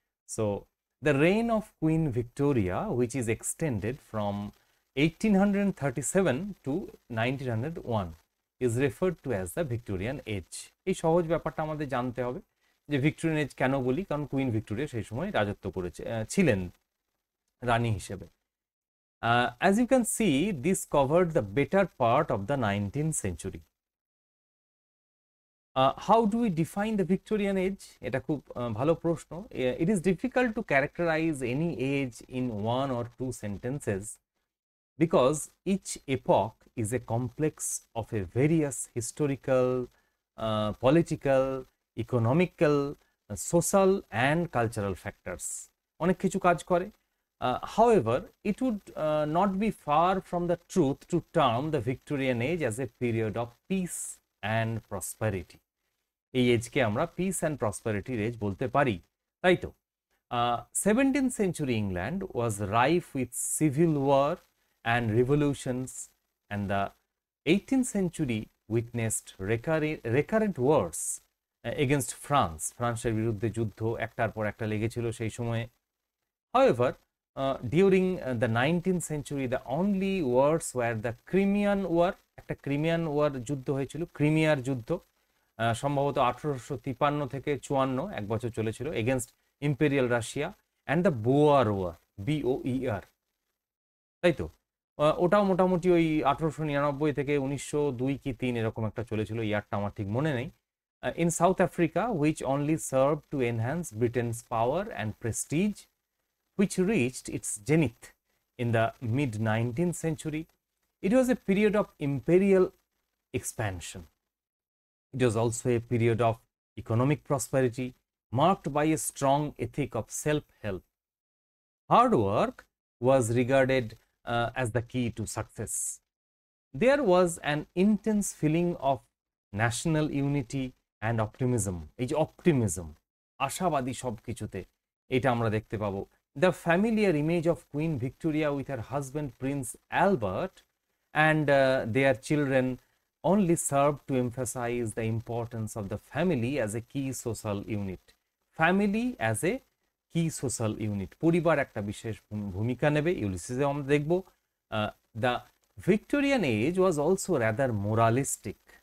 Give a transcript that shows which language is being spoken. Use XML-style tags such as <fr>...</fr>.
<en>So the reign of queen Victoria, which is extended from 1837 to 1901, is referred to as the Victorian age.</en> <bn>এই সহজ ব্যাপারটা আমাদের জানতে হবে যে ভিক্টোরিয়ান এজ কেন বলি, কারণ কুইন ভিক্টোরিয়া সেই সময় রাজত্ব ছিলেন রানী হিসেবে।</bn> <en>As you can see, this covered the better part of the 19th century. How do we define the Victorian age?</en> <bn>এটা খুব ভালো প্রশ্ন।</bn> <en>It is difficult to characterize any age in one or two sentences because each epoch is a complex of a various historical, political, economical, social and cultural factors.</en> <bn>অনেক কিছু কাজ করে।</bn> <en>However, it would not be far from the truth to term the Victorian age as a period of peace and prosperity.</en> <bn>এই এজকে আমরা piece and প্রসপারিটির age বলতে পারি, তাই তো?</bn> <en>17th century England was rife with civil war and revolutions, and the 18th century witnessed recurrent wars against France.</en> <bn>ফ্রান্সের বিরুদ্ধে যুদ্ধ একটার পর একটা লেগেছিল সেই সময়ে।</bn> <en>However, during the 19th century, the only wars were the Crimean War,</en> <bn>একটা ক্রিমিয়ান ওয়ার যুদ্ধ হয়েছিল, ক্রিমিয়ার যুদ্ধ, সম্ভবত 1853 থেকে 54, এক বছর চলেছিল,</bn> <en>against imperial Russia, and the Boer war, BOER,</en> <bn>তাই তো? ওটাও মোটামুটি ওই 1899 থেকে 1902 কি 3 এরকম একটা চলেছিল, ইয়ারটা আমার ঠিক মনে নেই।</bn> <en>In South Africa, which only serve to enhance Britain's power and prestige, which reached its zenith in the mid-19th century. It was a period of imperial expansion. It was also a period of economic prosperity marked by a strong ethic of self-help. Hard work was regarded as the key to success. There was an intense feeling of national unity and optimism.</en> <bn>এই যে optimism, আশাবাদী সব কিছুতে, এটা আমরা দেখতে পাবো।</bn> <en>the familiar image of Queen Victoria with her husband Prince Albert and their children only served to emphasize the importance of the family as a key social unit. Family as a key social unit.</en> <bn>পরিবার একটা বিশেষ ভূমিকা নেবে, ইউলিসিসে আমরা দেখব।</bn> <en>The Victorian age was also rather moralistic.</en>